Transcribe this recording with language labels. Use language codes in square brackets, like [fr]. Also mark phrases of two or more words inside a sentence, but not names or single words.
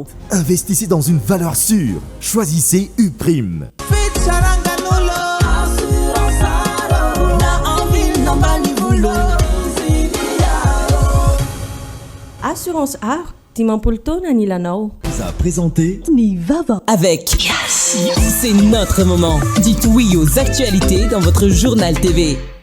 [fr] Investissez dans une valeur sûre. Choisissez Uprime. Assurance Art, [mg] Dimampolo taona ny ilanao. [fr] Vous a présenté [mg] ny vaovao. [fr] Avec Yes, c'est notre moment. Dites oui aux actualités dans votre journal TV.